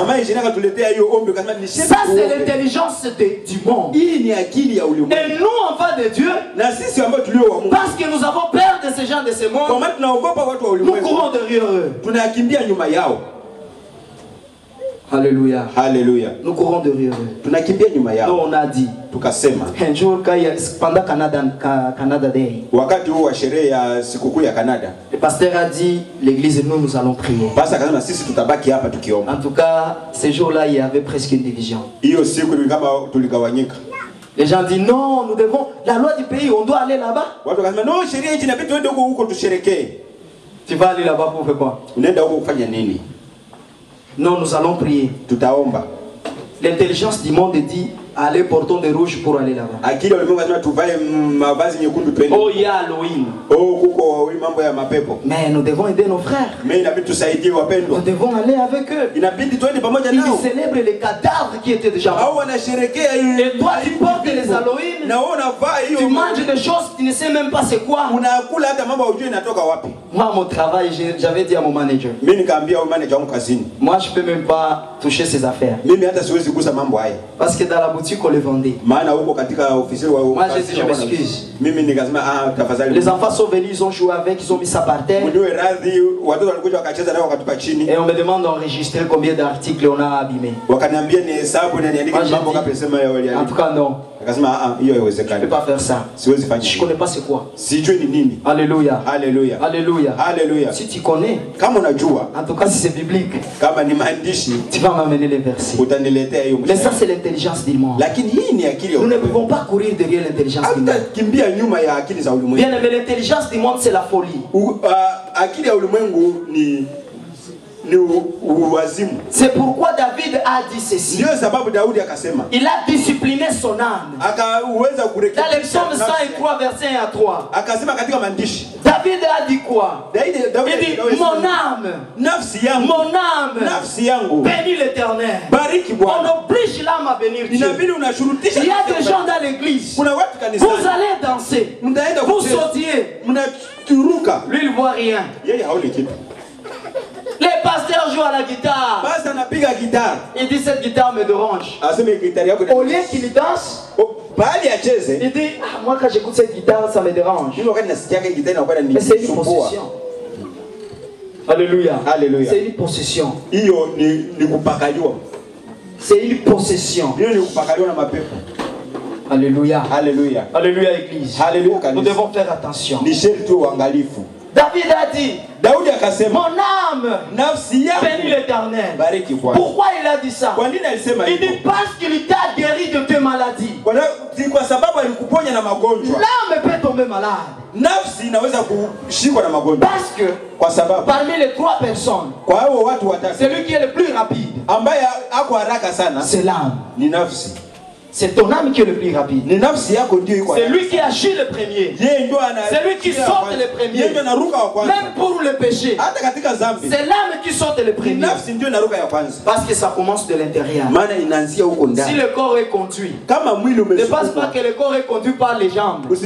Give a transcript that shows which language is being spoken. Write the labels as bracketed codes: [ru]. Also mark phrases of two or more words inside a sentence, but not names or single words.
[fr] Ça c'est l'intelligence du monde. Et nous enfants de Dieu, parce que nous avons peur de ces gens de ce monde, nous courons derrière eux. Alléluia. Alléluia. Nous courons derrière eux. [sw] Tunakimbia nyuma yao. [fr] Donc on a dit. [sw] Tukasema. [fr] Un jour pendant Canada Day. [sw] Wakati huu wa sherehe ya sikukuu ya Canada. [fr] Le pasteur a dit l'église nous allons prier. [sw] Pastor akasema sisi tutabaki hapa tukiomba. [fr] En tout cas, ce jour-là il y avait presque une division. [sw] Hiyo siku ni kama tuligawanyika. [fr] Les gens disent non, nous devons la loi du pays, on doit aller là-bas. [sw] Watu wakasema no, sheria hii inabidi tuende huko tusherekee. [fr] Tu vas aller là-bas pour faire quoi? [sw] Unaenda huko kufanya nini? [fr] Non, nous allons prier. [sw] Tutaomba. [fr] L'intelligence du monde dit allez portons des rouges pour aller là-bas. [sw] Akili walimwengu wanasema tuvae mavazi nyekundu twende. [fr] Oh, il y a Halloween. [sw] Oh, kuko mambo ya mapepo. [fr] Mais nous devons aider nos frères. [sw] Mais inabidi tusaidie wapendwa. [fr] Nous devons aller avec eux. [sw] Inabidi twende pamoja nao. [fr] Ils célèbrent les cadavres qui étaient déjà morts. [sw] Hao wanasherekea hiyo. [fr] Et toi tu portes les Halloween. [sw] Na wewe unavaa hiyo. [fr] Tu manges des choses tu ne sais même pas c'est quoi. [sw] Unakula hata mambo hujui inatoka wapi. [fr] Moi mon travail j'avais dit à mon manager. [sw] Mimi nikaambia manager wangu kazini. [fr] Moi je peux même pas toucher ces affaires. [sw] Mimi hata siwezi gusa mambo haya. [fr] Parce que dans la boutique on les vendait. [sw] Maana huko katika ofisi wa [fr] moi j'ai dit je m'excuse. [sw] Mimi nikasema tafadhali. [fr] Les enfants sont venus, ils ont joué avec, ils ont mis ça par terre. [sw] Mniwe radhi, watoto walikuja wakacheza nao wakatupa chini. [fr] Et on me demande d'enregistrer combien d'articles on a abîmés. [sw] Wakaniambia ni hesabu na niandike mambo kama sema yao waliandika. [fr] En tout cas non. [sw] Akasema hiyo haiwezekani. [fr] Je peux pas faire ça. [sw] Siwezi fanya. [fr] Je connais pas c'est quoi. [sw] Sijui ni nini. [fr] Alléluia. Alléluia. Alléluia. Alléluia. Si tu connais, [sw] kama unajua, [fr] en tout cas si c'est biblique, [sw] kama ni maandishi, [fr] tu vas m'amener les versets. [sw] Utaniletea hiyo. [fr] Mais ça c'est l'intelligence du monde. [sw] Lakini hii ni akili ya [fr] nous ne pouvons pas courir derrière l'intelligence du monde. [sw] Kimbia nyuma ya akili za ulimwengu. [fr] Bien aimé, l'intelligence du monde c'est la folie. [sw] Akili ya ulimwengu ni uwazimu. [fr] C'est pourquoi David a dit ceci. [sw] Ndio sababu Daudi akasema. [fr] Il a discipliné son âme. [sw] Akaweza kurekebisha. [fr] Dans le psaume 103 verset 1 à 3. [sw] Akasema katika maandishi. [fr] David a dit quoi? David il dit mon âme. [sw] Nafsi yangu. [fr] Mon âme. [sw] Nafsi yangu. [fr] Bénis l'Éternel. [sw] Bariki Bwana. [fr] On oblige l'âme à bénir Dieu. [sw] Inabidi unashurutisha. [fr] Il y a des gens dans l'église. [sw] Kuna watu kanisani. [fr] Vous allez danser. Vous sautiez. [sw] Mnaturuka. [fr] Lui il voit rien. [sw] Yeye haoni kitu. [fr] Les pasteurs jouent à la guitare. [sw] Basi anapiga guitare. [fr] Il dit cette guitare me dérange. [sw] Aseme guitare yako. [fr] Au lieu qu'il danse, [sw] bali acheze. [fr] Il dit moi quand j'écoute cette guitare ça me dérange. Mais c'est une possession. Alléluia. Alléluia. C'est une possession. [sw] Hiyo ni kupakaliwa. [fr] C'est une possession. [sw] Hiyo ni kupakaliwa na mapepo. [fr] Alléluia. Alléluia. Alléluia église. Alléluia. Nous devons faire attention. [sw] Ni sherti uangalifu. [fr] David a dit, [sw] Daudi akasema, [fr] mon âme, [sw] nafsi yangu [fr] bénis l'Éternel. [sw] Bariki Bwana. [fr] Pourquoi il a dit ça? [sw] Kwa nini alisema hivyo? [fr] Il dit parce qu'il t'a guéri de tes maladies. [sw] Kwa sababu alikuponya na magonjwa. [fr] L'âme peut tomber malade. [sw] Nafsi inaweza kushikwa na magonjwa. [fr] Parce que [sw] kwa sababu [fr] parmi les trois personnes, [sw] kwa hao watu watatu, [fr] celui qui est le plus rapide, [sw] ambaye ako haraka sana, [fr] c'est l'âme. [sw] Ni nafsi. [fr] C'est ton âme qui est le plus rapide. C'est lui qui agit le premier. C'est lui qui saute le premier. Même pour le péché. C'est l'âme qui saute le premier. Parce que ça commence de l'intérieur. Si le corps est conduit, ne pense pas que le corps est conduit par les jambes.